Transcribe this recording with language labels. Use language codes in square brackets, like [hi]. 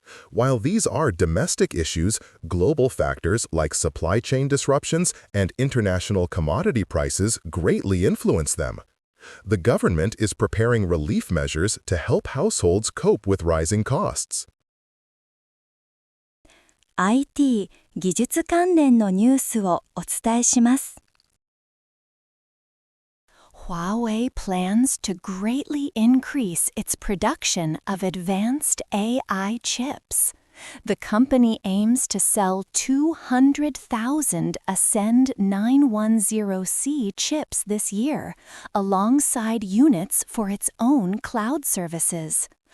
[en] While these are domestic issues, global factors like supply chain disruptions and international commodity prices greatly influence them. The government is preparing relief measures to help households cope with rising costs. [ja] IT 技術関連のニュースをお伝えします。 [en] Huawei plans to greatly increase its production of advanced AI chips. The company aims to sell 200,000 Ascend 910C chips this year, alongside units for its own cloud services.